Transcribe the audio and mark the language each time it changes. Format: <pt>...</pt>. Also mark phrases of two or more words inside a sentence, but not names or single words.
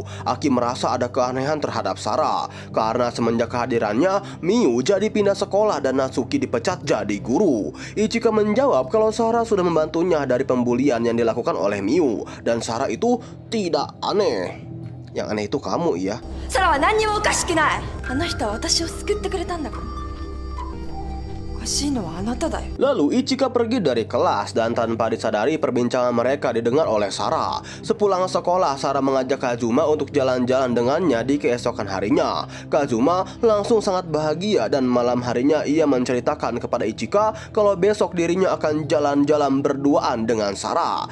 <id>Aki merasa ada keanehan terhadap Sarah karena semenjak kehadirannya, Miu jadi pindah sekolah dan Natsuki dipecat jadi guru. Ichika menjawab kalau Sarah sudah membantunya dari pembulian yang dilakukan oleh Miu, dan Sarah itu tidak aneh. Yang aneh itu kamu, iya.</id> <ja>Sarah は何にもおかしくない。あの人は私を救ってくれたんだから。おかしいのはあなただよ。</ja> <id>Lalu Ichika pergi dari kelas dan tanpa disadari perbincangan mereka didengar oleh Sarah. Sepulang sekolah, Sarah mengajak Kazuma untuk jalan-jalan dengannya di keesokan harinya. Kazuma langsung sangat bahagia dan malam harinya ia menceritakan kepada Ichika kalau besok dirinya akan jalan-jalan berduaan dengan Sarah.</id>